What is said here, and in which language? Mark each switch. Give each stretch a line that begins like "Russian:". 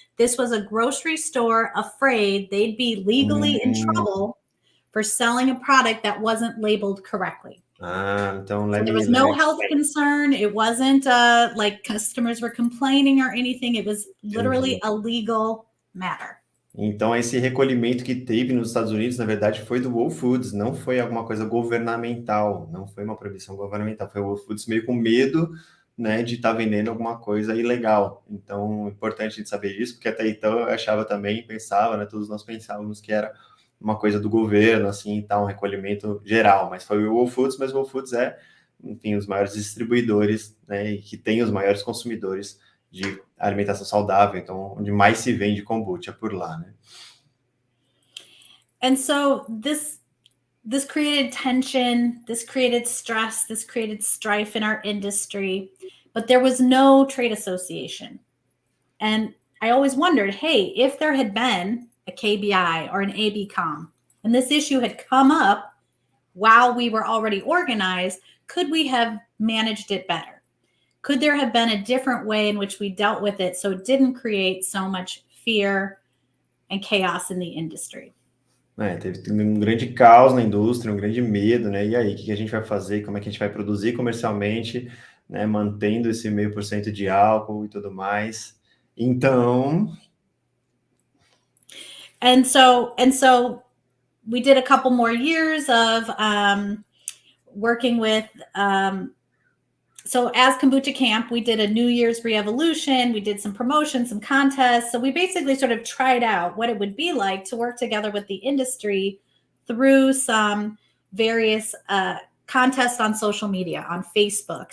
English: This was a grocery store afraid they'd be legally in trouble for selling a product that wasn't labeled correctly.
Portuguese: Então
English: so there was no health concern. It wasn't like customers were complaining or anything. It was literally a legal matter.
Portuguese: Então, esse recolhimento que teve nos Estados Unidos, na verdade, foi do Whole Foods, não foi alguma coisa governamental, não foi uma proibição governamental, foi o Whole Foods meio com medo, né, de estar vendendo alguma coisa ilegal. Então, é importante a gente saber disso, porque até então eu achava também, pensava, né, todos nós pensávamos que era uma coisa do governo, assim, e tal, um recolhimento geral, mas foi o Whole Foods, mas o Whole Foods é, enfim, os maiores distribuidores, né, e que tem os maiores consumidores de alimentação saudável, então onde mais se vende kombucha por lá, né?
English: And so this created tension, this created stress, this created strife in our industry, but there was no trade association. And I always wondered, hey, if there had been a KBI or an ABCOM, and this issue had come up while we were already organized, could we have managed it better? Could there have been a different way in which we dealt with it so it didn't create so much fear and chaos in the industry?
Portuguese: Teve um grande caos na indústria, um grande medo, né? E aí, o que a gente vai fazer? Como é que a gente vai produzir comercialmente, né? Mantendo esse 0,5% de álcool e tudo mais. Então...
English: And so we did a couple more years of working with... So as Kombucha Kamp, we did a New Year's re-evolution. We did some promotions, some contests. So we basically sort of tried out what it would be like to work together with the industry through some various contests on social media, on Facebook.